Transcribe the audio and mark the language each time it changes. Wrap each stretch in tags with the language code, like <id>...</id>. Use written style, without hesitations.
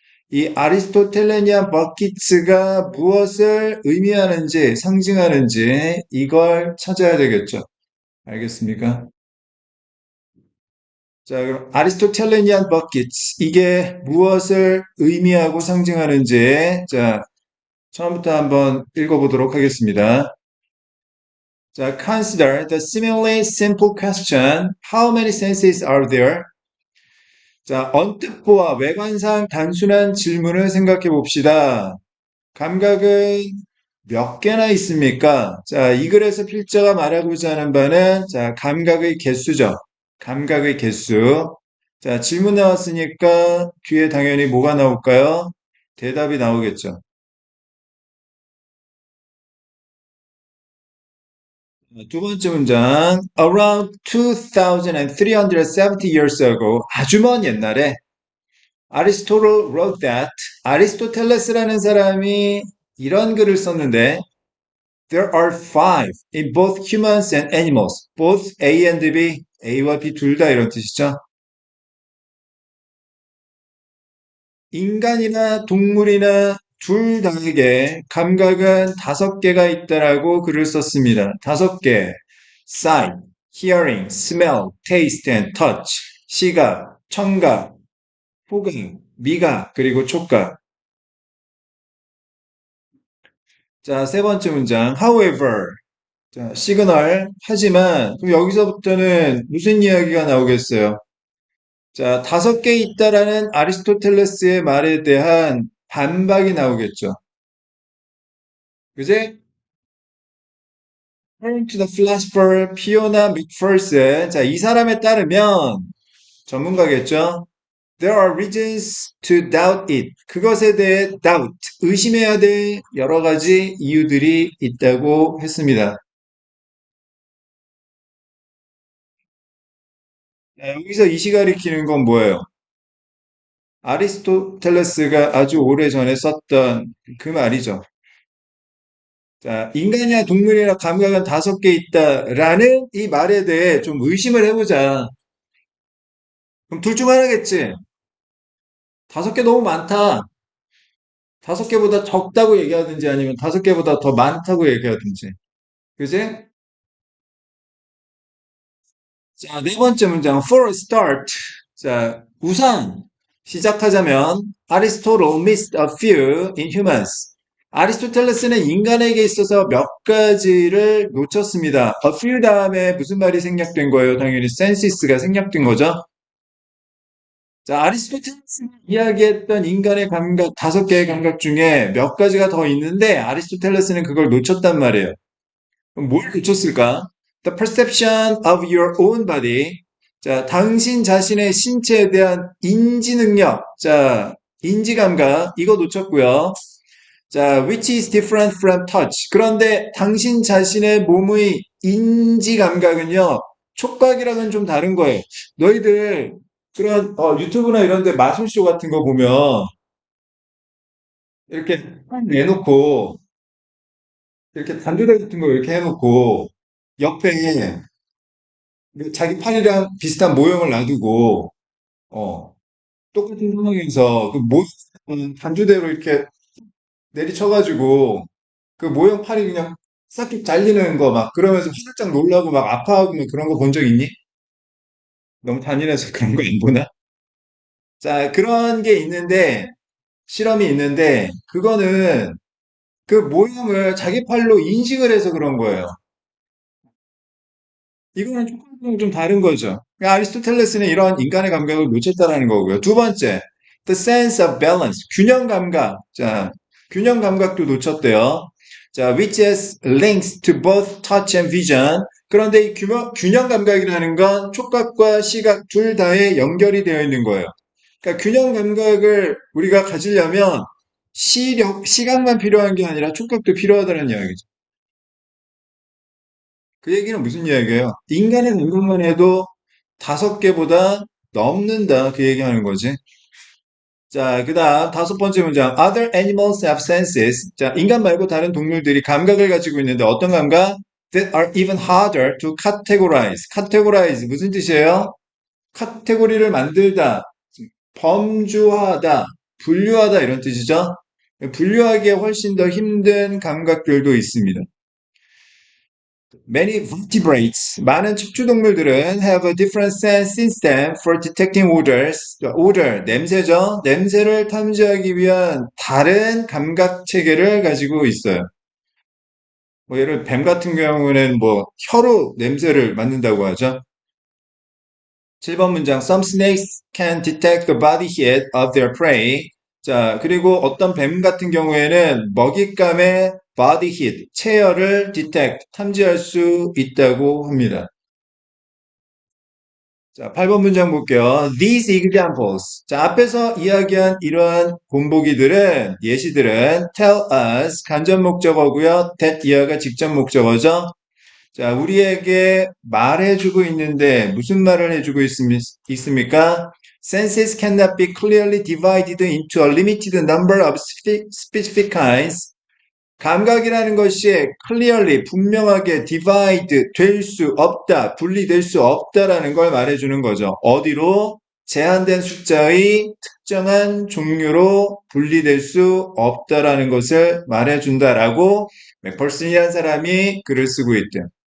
<ko>이 아리스토텔레니안 버킷스가 무엇을 의미하는지, 상징하는지 이걸 찾아야 되겠죠. 알겠습니까? 자, 그럼 아리스토텔레니안 버킷 이게 무엇을 의미하고 상징하는지 자, 처음부터 한번 읽어보도록 하겠습니다. 자,</ko> <en>consider the seemingly simple question, how many senses are there?</en> <ko>자, 언뜻 보아 외관상 단순한 질문을 생각해 봅시다. 감각은 몇 개나 있습니까? 자, 이 글에서 필자가 말하고자 하는 바는 자, 감각의 개수죠. 감각의 개수. 자, 질문 나왔으니까 뒤에 당연히 뭐가 나올까요? 대답이 나오겠죠. 두 번째 문장.</ko> <en>Around 2370 years ago,</en> <ko>아주 먼 옛날에</ko> <en>Aristotle wrote that</en> <ko>아리스토텔레스라는 사람이 이런 글을 썼는데</ko> <en>There are five in both humans and animals, both A and B</en> <ko>A와 B 둘 다 이런 뜻이죠. 인간이나 동물이나 둘 다에게 감각은 다섯 개가 있다라고 글을 썼습니다. 다섯 개.</ko> <en>sight, hearing, smell, taste and touch.</en> <ko>시각, 청각, 호각, 미각, 그리고 촉각. 자, 세 번째 문장. however. 자, 시그널. 하지만, 그럼 여기서부터는 무슨 이야기가 나오겠어요? 자, 다섯 개 있다라는 아리스토텔레스의 말에 대한 반박이 나오겠죠. 그제?</ko> <en>According to the philosopher Fiona McPherson,</en> <ko>자, 이 사람에 따르면 전문가겠죠.</ko> <en>There are reasons to doubt it.</en> <ko>그것에 대해 doubt, 의심해야 될 여러 가지 이유들이 있다고 했습니다. 자, 여기서 이 시가리 키는 건 뭐예요? 아리스토텔레스가 아주 오래 전에 썼던 그 말이죠. 자, 인간이나 동물이나 감각은 다섯 개 있다라는 이 말에 대해 좀 의심을 해보자. 그럼 둘 중 하나겠지. 다섯 개 너무 많다. 다섯 개보다 적다고 얘기하든지 아니면 다섯 개보다 더 많다고 얘기하든지. 그지? 자, 네 번째 문장.</ko> <en>For a start.</en> <ko>자, 우선 시작하자면</ko> <en>Aristotle missed a few in humans.</en> <ko>아리스토텔레스는 인간에게 있어서 몇 가지를 놓쳤습니다. A few 다음에 무슨 말이 생략된 거예요? 당연히 senses가 생략된 거죠. 자, 아리스토텔레스가 이야기했던 인간의 감각, 다섯 개의 감각 중에 몇 가지가 더 있는데 아리스토텔레스는 그걸 놓쳤단 말이에요. 그럼 뭘 놓쳤을까?</ko> <en>The perception of your own body.</en> <ko>자, 당신 자신의 신체에 대한 인지 능력. 자, 인지 감각. 이거 놓쳤고요. 자,</ko> <en>which is different from touch.</en> <ko>그런데 당신 자신의 몸의 인지 감각은요, 촉각이랑은 좀 다른 거예요. 너희들 그런 유튜브나 이런 데 마술쇼 같은 거 보면 이렇게 딱 내놓고 이렇게 단두대 같은 거 이렇게 해놓고 옆에 자기 팔이랑 비슷한 모형을 놔두고 어, 똑같은 상황에서 그 단두대로 이렇게 내리쳐가지고 그 모형 팔이 그냥 싹둑 잘리는 거 막 그러면서 화들짝 놀라고 막 아파하고 막 그런 거 본 적 있니? 너무 잔인해서 그런 거 안 보나? 자, 그런 게 있는데 실험이 있는데 그거는 그 모형을 자기 팔로 인식을 해서 그런 거예요. 이거는 조금 좀 다른 거죠. 그러니까 아리스토텔레스는 이런 인간의 감각을 놓쳤다라는 거고요. 두 번째,</ko> <en>the sense of balance,</en> <ko>균형 감각. 자, 균형 감각도 놓쳤대요. 자,</ko> <en>which has links to both touch and vision.</en> <ko>그런데 이 균형 감각이라는 건 촉각과 시각 둘 다에 연결이 되어 있는 거예요. 그러니까 균형 감각을 우리가 가지려면 시각만 필요한 게 아니라 촉각도 필요하다는 이야기죠. 그 얘기는 무슨 이야기예요? 인간의 감각만 해도 다섯 개보다 넘는다. 그 얘기하는 거지. 자, 그 다음 다섯 번째 문장.</ko> <en>Other animals have senses.</en> <ko>자, 인간 말고 다른 동물들이 감각을 가지고 있는데 어떤 감각?</ko> <en>That are even harder to categorize.</en> <ko>categorize 무슨 뜻이에요? 카테고리를 만들다, 범주화하다, 분류하다 이런 뜻이죠. 분류하기에 훨씬 더 힘든 감각들도 있습니다.</ko> <en>Many vertebrates,</en> <ko>많은 척추동물들은</ko> <en>have a different sense system for detecting odors.</en> <ko>odor, 냄새죠. 냄새를 탐지하기 위한 다른 감각 체계를 가지고 있어요. 뭐 예를 뱀 같은 경우는 뭐 혀로 냄새를 맡는다고 하죠. 7번 문장.</ko> <en>Some snakes can detect the body heat of their prey.</en> <ko>자, 그리고 어떤 뱀 같은 경우에는 먹잇감의 body heat, 체열을 detect, 탐지할 수 있다고 합니다. 자, 8번 문장 볼게요.</ko> <en>These examples.</en> <ko>자, 앞에서 이야기한 이러한 본보기들은, 예시들은</ko> <en>tell us,</en> <ko>간접 목적어고요. that 이하가 직접 목적어죠. 자, 우리에게 말해주고 있는데 무슨 말을 해주고 있습니까?</ko> <en>Senses cannot be clearly divided into a limited number of specific kinds.</en> <ko>감각이라는 것이 clearly, 분명하게 divide 될 수 없다, 분리될 수 없다라는 걸 말해주는 거죠. 어디로? 제한된 숫자의 특정한 종류로 분리될 수 없다라는 것을 말해준다라고 맥펄슨이라는 사람이 글을 쓰고 있대요.</ko>